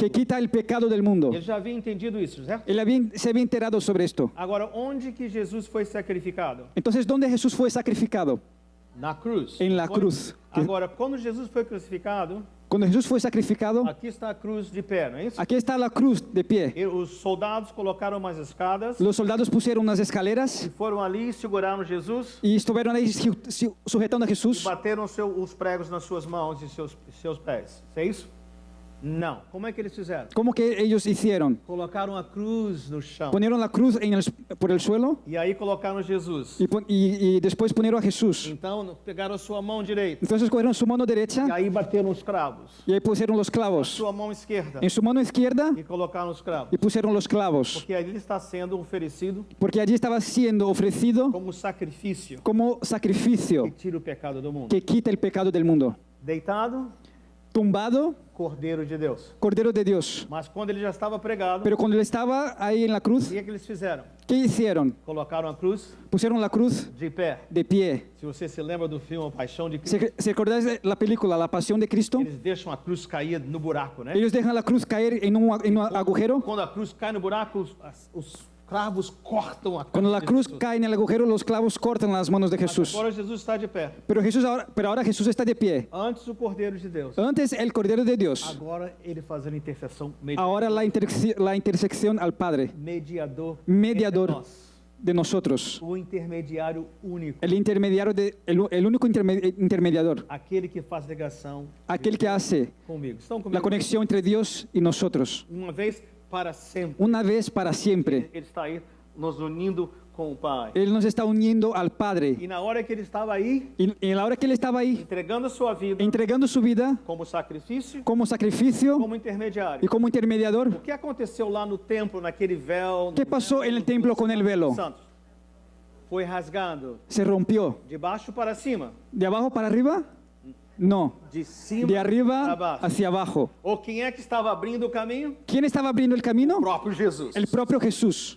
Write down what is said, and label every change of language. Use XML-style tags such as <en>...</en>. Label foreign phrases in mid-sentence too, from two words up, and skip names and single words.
<es>que quita el pecado del mundo.</es> <pt>Ele já havia entendido isso, certo?</pt> <es>Se había enterado sobre esto.</es> <pt>Agora, onde que Jesus foi sacrificado?</pt> <es>Entonces, ¿dónde Jesús fue sacrificado?</es> <pt>Na cruz.</pt> <es>En la cruz.</es> <pt>Agora, quando Jesus foi crucificado,</pt> <es>Cuando Jesús fue sacrificado,</es> <pt>aqui está a cruz de pé, não é isso?</pt> <es>aquí está la cruz de pie.</es> <pt>E os soldados colocaram umas escadas</pt> <es>Los soldados pusieron unas</es> <pt>e</pt> <es>escaleras</es> <pt>foram ali, seguraram Jesus</pt> <es>y estuvieron ahí sujetando a</es> <pt>e</pt> <es>Jesús</es> <pt>bateram os pregos nas suas mãos e seus pés. Isso é isso? Não. Como é que eles fizeram?</pt> <es>¿Cómo que ellos hicieron?</es> <pt>Colocaram a cruz no chão.</pt> <es>Ponieron la cruz por el suelo</es> <pt>E aí colocaram Jesus.</pt> <es>y después ponieron a Jesús.</es> <pt>Então, pegaram a sua mão direita.</pt> <es>Entonces cogieron su mano</es> <pt>E</pt> <es>derecha</es> <pt>aí bateram os cravos.</pt> <es>y ahí pusieron los clavos.</es> <pt>Sua mão esquerda.</pt> <es>En su mano izquierda</es> <pt>E colocaram os cravos.</pt> <es>y pusieron los clavos.</es> <pt>Porque ali ele está sendo oferecido</pt> <es>Porque allí estaba siendo ofrecido</es> <pt>como sacrifício</pt> <es>como sacrificio</es> <pt>que tira o pecado do mundo.</pt> <es>que quita el pecado del mundo.</es> <pt>Deitado,</pt> <es>Tumbado,</es> <pt>Cordeiro de Deus.</pt> <es>Cordero de Dios.</es> <pt>Mas quando ele já estava pregado,</pt> <es>Pero cuando él estaba ahí en la</es> <pt>o</pt> <es>cruz,</es> <pt>que é que eles fizeram?</pt> <es>¿qué hicieron?</es> <pt>Colocaram a cruz</pt> <es>Pusieron la cruz</es> <pt>de pé.</pt> <es>de pie.</es> <pt>Se você se lembra do filme A Paixão de Cristo,</pt> <es>¿Se recordáis de la película La Pasión de Cristo?</es> <pt>eles deixam a cruz cair no buraco, né?</pt> <es>Ellos dejan la cruz caer en un agujero.</es> <pt>Quando a cruz cai no buraco, os cravos cortam a</pt> <es>Cuando la</es> <pt>de</pt> <es>cruz</es> <pt>Jesus.</pt> <es>cae en el agujero, los clavos cortan las manos de Jesús.</es> <pt>Agora Jesus está de pé.</pt> <es>Pero ahora Jesús está de pie.</es> <pt>Antes o Cordeiro de Deus.</pt> <es>Antes el Cordero de Dios.</es> <pt>Agora ele fazendo intercessão,</pt> <es>Ahora la intersección al Padre.</es> <pt>mediador</pt> <es>Mediador</es> <pt>entre nós.</pt> <es>de nosotros.</es> <pt>O intermediário único.</pt> <es>El único intermediador.</es> <pt>Aquele que faz ligação</pt> <es>Aquel que hace</es> <pt>comigo. Estão</pt> <es>la</es> <pt>comigo?</pt> <es>conexión entre Dios y nosotros.</es> <pt>Uma vez para sempre.</pt> <es>Una vez para siempre.</es> <pt>Ele está aí nos unindo com o Pai.</pt> <es>Él nos está uniendo al Padre.</es> <pt>E na hora que ele estava aí,</pt> <es>Y en la hora que Él estaba ahí,</es> <pt>entregando a sua vida</pt> <es>entregando su vida</es> <pt>como sacrifício,</pt> <es>como sacrificio</es> <pt>como intermediário.</pt> <es>y como intermediador,</es> <pt>O que aconteceu lá no templo, naquele véu?</pt> <es>¿qué pasó en el templo con el velo?</es> <pt>Santos? Foi rasgado</pt> <es>Se rompió.</es> <pt>de baixo para cima.</pt> <es>De abajo para arriba, No,</es> <pt>de cima</pt> <es>de</es> <pt>para</pt> <es>arriba</es> <pt>baixo.</pt> <es>hacia abajo.</es> <pt>Ou quem é que estava abrindo o caminho?</pt> <es>¿Quién estaba abriendo el camino?</es> <pt>O próprio Jesus.</pt> <es>El propio Jesús.</es>